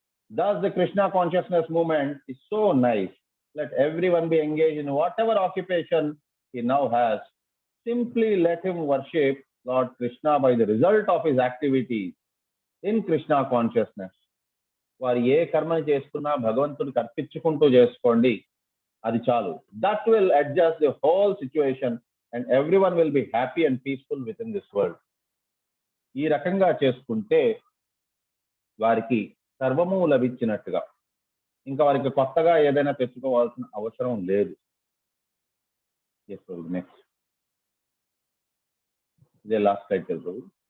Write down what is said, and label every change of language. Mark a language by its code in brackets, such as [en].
[en] Thus, the Krishna consciousness movement is so nice. Let everyone be engaged in whatever occupation he now has. Simply let him worship Lord Krishna by the result of his activities in Krishna consciousness. [te] వారు ఏ కర్మని చేసుకున్నా భగవంతుడికి అర్పించుకుంటూ చేసుకోండి, అది చాలు. [en] That will adjust the whole situation and everyone will be happy and peaceful within this world. [te] ఈ రకంగా చేసుకుంటే వారికి సర్వము లభించినట్టుగా, ఇంకా వారికి కొత్తగా ఏదైనా తెచ్చుకోవాల్సిన అవసరం లేదు. [en] Next. [te] ఇదే [en] last title [te] ప్రభు.